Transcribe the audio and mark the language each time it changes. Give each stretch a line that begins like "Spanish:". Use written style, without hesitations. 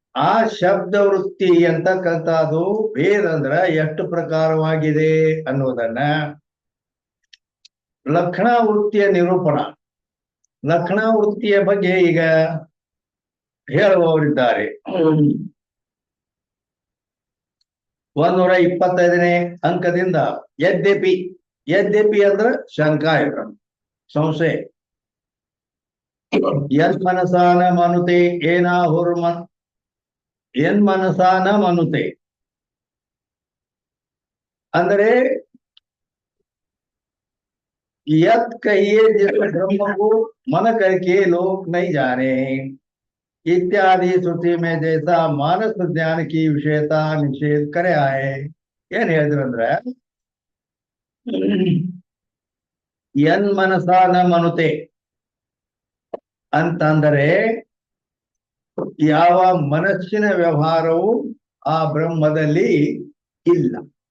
Kannada: ಆ ಶಬ್ದ ವೃತ್ತಿ ಅಂತಕ್ಕಂಥದ್ದು ಭೇದ ಅಂದ್ರ ಎಷ್ಟು ಪ್ರಕಾರವಾಗಿದೆ ಅನ್ನೋದನ್ನ ಲಕ್ಷಣ ವೃತ್ತಿಯ ನಿರೂಪಣ, ಲಕ್ಷಣ ವೃತ್ತಿಯ ಬಗ್ಗೆ ಈಗ ಹೇಳುವವರಿದ್ದಾರೆ. 125ನೇ ಅಂಕದಿಂದ ಯದ್ಯಪಿ, ಯದ್ಯಪಿ ಅಂದ್ರ ಶಂಕಾ ಇರ ಸಂಶಯ. ಯನ್ಮನಸಾನ ಮನುತೆ ಏನಾಹುರ್ಮನ್, ಯನ್ಮನಸಾನ ಮನುತೆ ಅಂದರೆ
Hindi: यत कहिए जिस ब्रह्म को मन करके लोक नहीं जाने इत्यादि श्रुति में जैसा मानस ज्ञान की विषयता निषेध करे आए.
Kannada: ಏನ್ ಹೇಳಿದ್ರಂದ್ರೆ, ಯನ್ ಮನಸಾನ ಮನುತೆ ಅಂತಂದರೆ ಯಾವ ಮನಸ್ಸಿನ ವ್ಯವಹಾರವು ಆ ಬ್ರಹ್ಮದಲ್ಲಿ ಇಲ್ಲ.